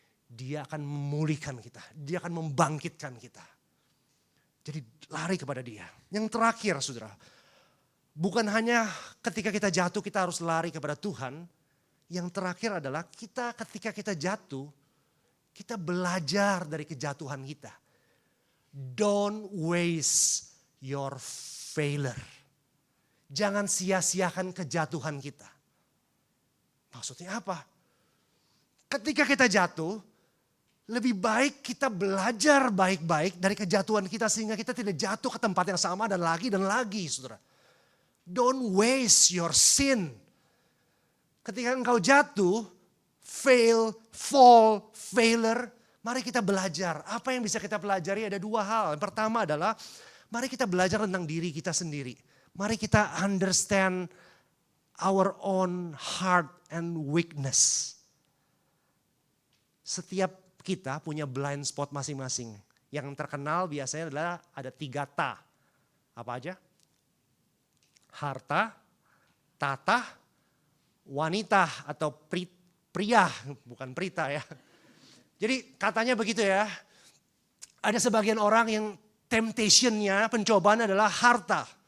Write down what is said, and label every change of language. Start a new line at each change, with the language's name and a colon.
Indonesian: Dia akan memulihkan kita. Dia akan membangkitkan kita. Jadi lari kepada Dia. Yang terakhir saudara, bukan hanya ketika kita jatuh kita harus lari kepada Tuhan. Yang terakhir adalah ketika kita jatuh, kita belajar dari kejatuhan kita.
English: Don't waste your failure.
Indonesian: Jangan sia-siakan kejatuhan kita. Maksudnya apa? Ketika kita jatuh, lebih baik kita belajar baik-baik dari kejatuhan kita sehingga kita tidak jatuh ke tempat yang sama dan lagi, saudara.
English: Don't waste your sin.
Indonesian: Ketika engkau jatuh, fall, failure, mari kita belajar. Apa yang bisa kita pelajari? Ada dua hal. Yang pertama adalah mari kita belajar tentang diri kita sendiri. Mari kita
English: understand our own heart and weakness.
Indonesian: Setiap kita punya blind spot masing-masing. Yang terkenal biasanya adalah ada 3 ta. Apa aja? Harta, tata, wanita atau pria, bukan prita ya. Jadi katanya begitu ya. Ada sebagian orang yang temptationnya, pencobaan adalah harta.